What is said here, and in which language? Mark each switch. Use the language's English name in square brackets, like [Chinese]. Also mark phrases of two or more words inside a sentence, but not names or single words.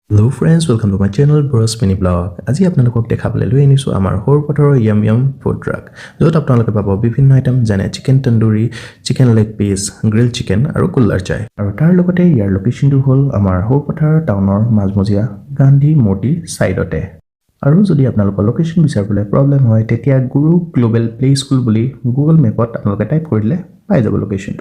[English] Hello friends, welcome to my channel Bros Mini Blog. [Assamese] আজি আপোনালোকক দেখাবলৈ লৈ আনিছো আমাৰ সৰুপথাৰৰ yum food truck. য'ত আপোনালোকে পাব বিভিন্ন আইটেম যেনে চিকেন তন্দুৰী, [English] chicken leg piece, grill chicken [Assamese] আৰু কুল্লাৰ চাই। আৰু তাৰ লগতে ইয়াৰ লোকেশ্যনটো হ'ল আমাৰ সৰুপথাৰ টাউনৰ মাজমজিয়া গান্ধী মূৰ্তি সাইডতে। আৰু যদি আপোনালোকৰ লোকেশ্যন বিচাৰিবলৈ প্ৰবলেম হয় তেতিয়া গুৰু গ্লোবেল প্লে স্কুল বুলি গুগল মেপত আপোনালোকে টাইপ কৰিলে পাই যাব লোকেশ্যনটো।